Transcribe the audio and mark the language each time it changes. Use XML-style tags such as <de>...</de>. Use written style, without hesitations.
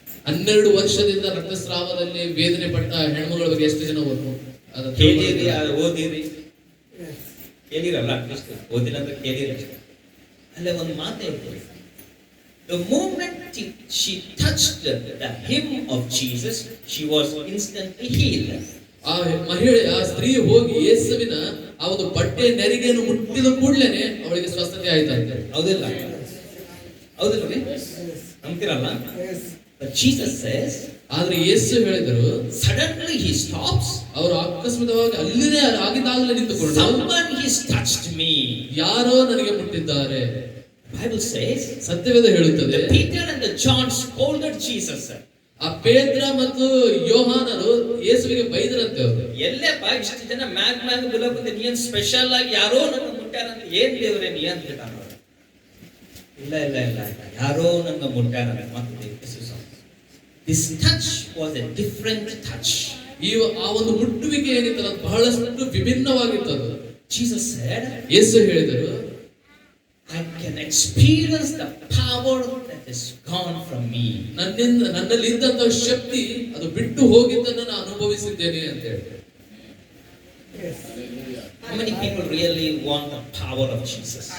<kn>12 ವರ್ಷದಿಂದ ರಕ್ತಸ್ರಾವದಲ್ಲಿ ವೇದನೆ ಪಟ್ಟ ಹೆಣ್ಮಗಳ ಬಗ್ಗೆ ಎಷ್ಟು ಜನ ಕೇಳಿರಿ, ಓದಿರಿ? ಕೇಳಿರಲ್ಲ, ಅಟ್ಲೀಸ್ಟ್ ಓದಿಲ್ಲ ಅಂದ್ರೆ ಕೇಳಿರಿ. ಅಲ್ಲೇ ಒಂದು ಮಾತು ಹೇಳ್ತೀವಿ.</kn> <en>The moment she touched the hem of Jesus, she was instantly healed.</en> <kn>ಆ ಮಹಿಳೆ, ಆ ಸ್ತ್ರೀ ಹೋಗಿ ಯೇಸುವಿನ ಆ ಒಂದು ಬಟ್ಟೆ ನೆರಿಗೆಯನ್ನು ಮುಟ್ಟಿದ ಕೂಡಲೇ ಅವಳಿಗೆ ಸ್ವಸ್ಥತೆ ಆಯ್ತಂತೆ. ಹೌದಿಲ್ಲ? ಹೌದಿಲ್ರಿ? ನಂಬ್ತಿರಲ್ಲ?</kn> <en>But Jesus says,</en> <kn>ಆದ್ರೆ ಯೇಸು ಹೇಳಿದರು,</kn> <en>suddenly he stops.</en> <kn>ಅವರು ಅಕಸ್ಮಾತವಾಗಿ ಅಲ್ಲಿನೇ ಆಗಿದ್ದಾಗಲೇ ನಿಂತುಕೊಂಡು,</kn> <en>someone has touched me.</en> <kn>ಯಾರೋ ನನಗೆ ಮುಟ್ಟಿದ್ದಾರೆ.</kn> <en>Bible says,</en> <kn>ಸತ್ಯವೇದ ಹೇಳುತ್ತದೆ,</kn> <en>Peter and the John scolded Jesus.</en> <kn>ಆ ಪೇತ್ರ ಮತ್ತು ಯೋಹಾನರು ಯೇಸುವಿಗೆ ಬೈದರಂತೆ. ಅವರು ಎಲ್ಲಪ್ಪ ಇಷ್ಟು ಜನ ಮ್ಯಾಗ್ ಬಿಲಕುಂದೆ, ನೀನ್ ಸ್ಪೆಷಲ್ ಆಗಿ ಯಾರೋ ನನ್ನ ಮುಟ್ಟಾರಂತ, ಏನ್ ದೇವರೇ ನೀ ಅಂತ ಹೇಳ್ತಾನ. ಇಲ್ಲ ಇಲ್ಲ ಇಲ್ಲ ಇಲ್ಲ, ಯಾರೋ ನನ್ನ ಮುಟ್ಟಾರಂತ.</kn> <en>ಮತ್ತೆ this touch was a different touch.</en> <kn>ಆ ಒಂದು ಮುಟ್ಟುವಿಕೆ ಏನಿತ್ತಲ್ಲ ಬಹಳಷ್ಟು ವಿಭಿನ್ನವಾಗಿತ್ತು. ಅದು</kn> <en>Jesus said,</en> <kn>ಯೇಸು ಹೇಳಿದರು,</kn> <en>I can experience the power that is gone from me.</en> <kn>ನನ್ನಲ್ಲಿ ಇದ್ದಂತಹ ಶಕ್ತಿ ಅದು ಬಿಟ್ಟು ಹೋಗಿದ್ದನ್ನು ನಾನು ಅನುಭವಿಸಿದ್ದೇನೆ ಅಂತ ಹೇಳಿ.</kn> <en>How many people really want the power of Jesus?</en>